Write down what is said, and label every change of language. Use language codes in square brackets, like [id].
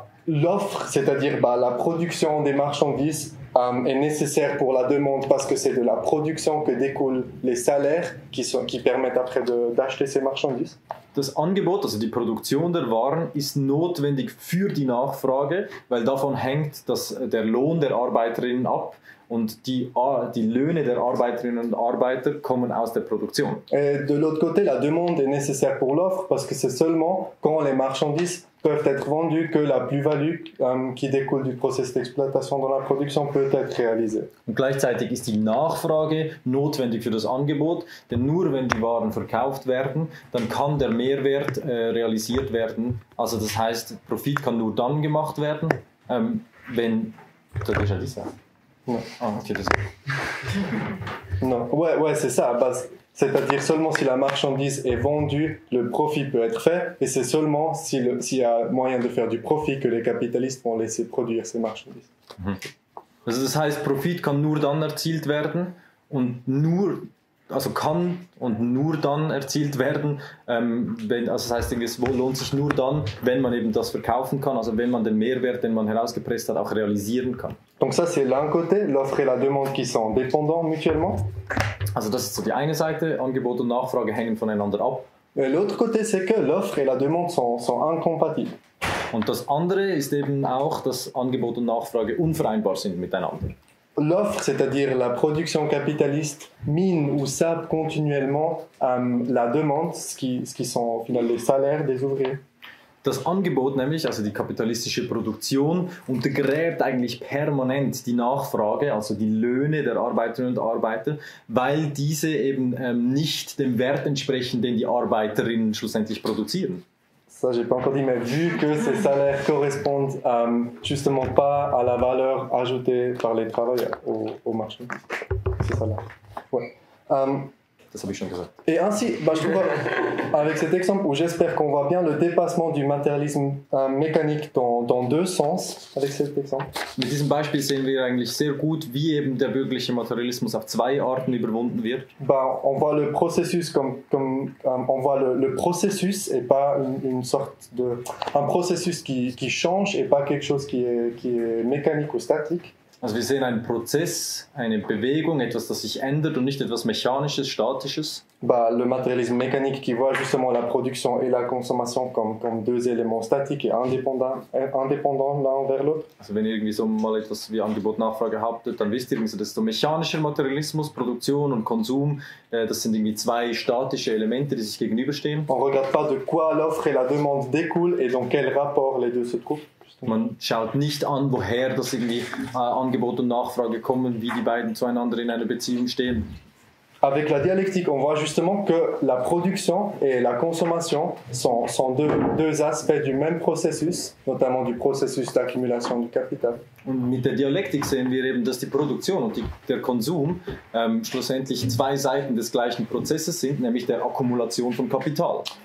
[fr] L'offre, c'est-à-dire la production des marchandises, est nécessaire pour la demande parce que c'est de la production que découlent les salaires qui permettent après d'acheter ces marchandises. [de] Das Angebot, also die Produktion der Waren, ist notwendig für die Nachfrage, weil davon hängt der Lohn der Arbeiterinnen ab und die Löhne der Arbeiterinnen und Arbeiter kommen aus der Produktion. [fr] Et de l'autre côté, la demande est nécessaire pour l'offre parce que c'est seulement quand les marchandises peuvent être vendues que la plus-value qui découle du processus d'exploitation dans la production peut être réalisée. [de] Und gleichzeitig ist die Nachfrage notwendig für das Angebot, denn nur wenn die Waren verkauft werden, dann kann der Mehrwert realisiert werden. Also das heißt, Profit kann nur dann gemacht werden, wenn... [fr] Tu as déjà dit ça? Non. Ah, ok, désolé. Non, ouais, c'est ça. C'est-à-dire seulement si la marchandise est vendue, le profit peut être fait, et c'est seulement s'il y a moyen de faire du profit que les capitalistes vont laisser produire ces marchandises. [de] Also das heißt, Profit kann nur dann erzielt werden und nur dann erzielt werden, das heißt, es lohnt sich nur dann, wenn man eben das verkaufen kann, also wenn man den Mehrwert, den man herausgepresst hat, auch realisieren kann. [fr] Donc ça, c'est l'un côté, l'offre et la demande qui sont dépendants mutuellement. [de] Also das ist so die eine Seite, Angebot und Nachfrage hängen voneinander ab. [fr] L'autre côté, c'est que l'offre et la demande sont incompatibles. [de] Und das andere ist eben auch, dass Angebot und Nachfrage unvereinbar sind miteinander. [fr] L'offre, c'est-à-dire la production capitaliste, mine ou sape continuellement la demande, ce qui sont au final les salaires des ouvriers. [de] Das Angebot nämlich, also die kapitalistische Produktion, untergräbt eigentlich permanent die Nachfrage, also die Löhne der Arbeiterinnen und Arbeiter, weil diese eben nicht dem Wert entsprechen, den die Arbeiterinnen schlussendlich produzieren. [fr] Ça, j'ai pas encore dit, mais vu que ces salaires correspondent justement pas à la valeur ajoutée par les travailleurs au marché. C'est ça là. Ouais. [de] Das habe ich schon gesagt. [fr] Et ainsi, je trouve, avec cet exemple où j'espère qu'on voit bien le dépassement du matérialisme mécanique dans deux sens, avec cet exemple. [de] Mit diesem Beispiel sehen wir eigentlich sehr gut, wie eben der bürgerliche Materialismus auf zwei Arten überwunden wird. [fr] On voit le processus on voit le processus et pas une sorte de un processus qui change et pas quelque chose qui est mécanique ou statique. [de] Also wir sehen einen Prozess, eine Bewegung, etwas, das sich ändert und nicht etwas Mechanisches, Statisches. [fr] Le matérialisme mécanique qui voit justement la production et la consommation comme deux éléments statiques et indépendants l'un envers l'autre. [de] Also wenn ihr irgendwie so mal etwas wie Angebot, Nachfrage habt, dann wisst ihr, das ist so mechanischer Materialismus, Produktion und Konsum, das sind irgendwie zwei statische Elemente, die sich gegenüberstehen. [fr] On regarde pas de quoi l'offre et la demande découlent et dans quel rapport les deux se trouvent. [de] Man schaut nicht an, woher das irgendwie Angebot und Nachfrage kommen, wie die beiden zueinander in einer Beziehung stehen. [fr] Avec la dialectique, on voit justement que la production et la consommation sont deux aspects du même processus, notamment du processus d'accumulation du capital. [de] Und mit der Dialektik sehen wir eben, dass die Produktion und der Konsum schlussendlich zwei Seiten des gleichen Prozesses sind, nämlich der Akkumulation von Kapital.